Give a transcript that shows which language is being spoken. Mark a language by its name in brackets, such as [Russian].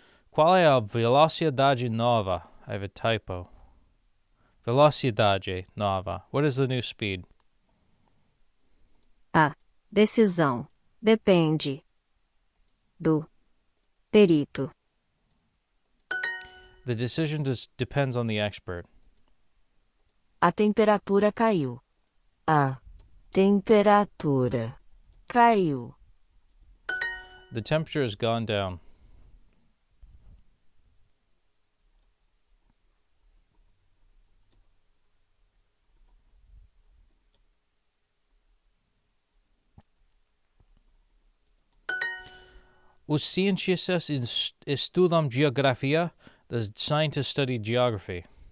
[Portuguese] Qual é a velocidade nova? [English] I have a typo. [Portuguese] Velocidade nova. [English] What is the new speed? [Portuguese] A decisão depende do perito. [English] The decision depends on the expert. [Portuguese] A temperatura caiu. A temperatura caiu. [English] The temperature has gone down. [Portuguese] Os cientistas estudam geografia. [English] The scientists study geography.